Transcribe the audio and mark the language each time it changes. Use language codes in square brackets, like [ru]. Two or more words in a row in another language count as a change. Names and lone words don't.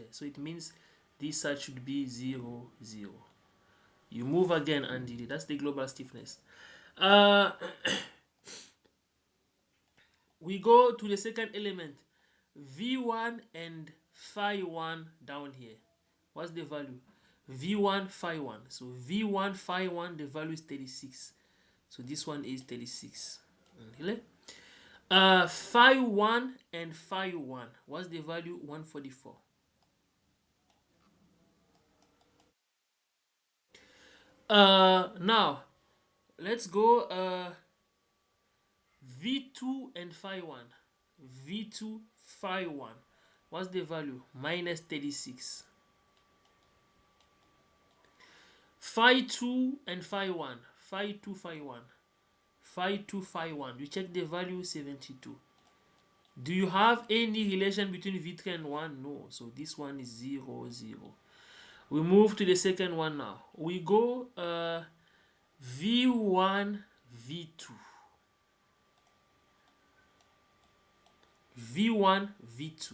[en] So it means this side should be 0, 0. You move again, Andy. That's the global stiffness. We go to the second element. V1 and phi 1 down here. What's the value? V1 phi 1. So V1 phi 1, the value is 36. So this one is 36. Phi 1 and phi 1. What's the value? 144. Now let's go V2 and phi 1. V2 phi 1. What's the value? Minus 36. Phi 2 and phi 1. Phi 2 phi 1. Phi 2 phi 1. You check the value, 72. Do you have any relation between V3 and 1? No. So this one is 0, 0. We move to the second one now. We go V1, V2. V1, V2.